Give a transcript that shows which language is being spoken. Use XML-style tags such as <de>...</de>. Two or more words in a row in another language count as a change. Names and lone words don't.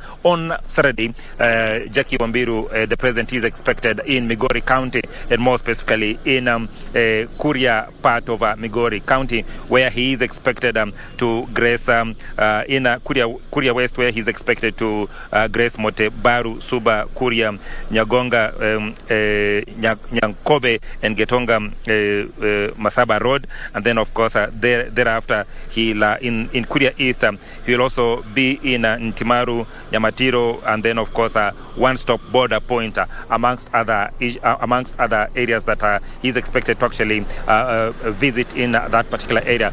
<en>On Saturday, Jackie Wambiru, the president, is expected in Migori County, and more specifically in Kuria part of Migori County, where he is expected to grace in Kuria West, where he's expected to grace Mote, Baru, Suba, Kuria, Nyagonga, Nyankobe, and Getonga Masaba Road. And then, of course, thereafter, he'll in Kuria East, he will also be in Ntimaru, Nyamatiro, and then, of course, one-stop border point amongst other areas that he's expected to actually visit in that particular area.</en>